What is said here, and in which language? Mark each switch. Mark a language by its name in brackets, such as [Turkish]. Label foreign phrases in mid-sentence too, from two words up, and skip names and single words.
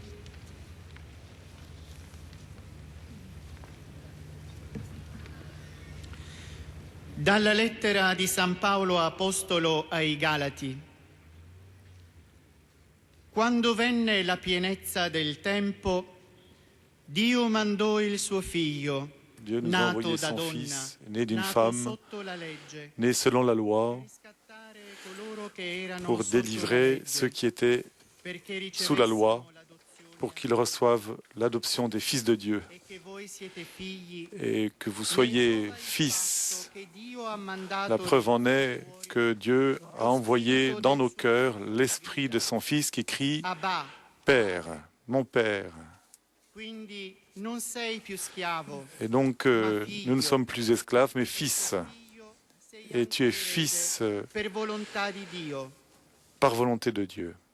[Italian] Dalla lettera di San Paolo Apostolo ai Galati. Quando venne la pienezza del tempo, Dio mandò il suo figlio, [French] Dieu nous a [Italian] nato [French] envoyé [Italian] da [French] son [Italian] donna, [French] Fils, né d'une [Italian] nato [French] femme, [Italian] sotto la legge, [French] né selon la loi, [Italian] riscattare coloro che erano [French] pour [Italian] sotto la [French] délivrer [Italian] legge, [French] ceux qui étaient [Italian] perché [French] sous la loi, [Italian] ricevessimo l'adozione [French] pour qu'ils reçoivent l'adoption des fils de Dieu, [Italian] e che voi siete figli, [French] et que vous soyez [Italian] nel [French] fils. [Italian] fatto che Dio ha mandato [French] La preuve en est [Italian] il suo [French] que Dieu a envoyé dans nos cœurs l'esprit de son Fils qui crie Abba. « Père, mon Père ». [Italian] Quindi non sei più schiavo, [French] Et donc, nous ne sommes plus esclaves, mais fils. [Italian] figlio, sei [French] Et tu es [Italian] anche [French] fils [Italian] erede per volontà di Dio. [French] par volonté de Dieu.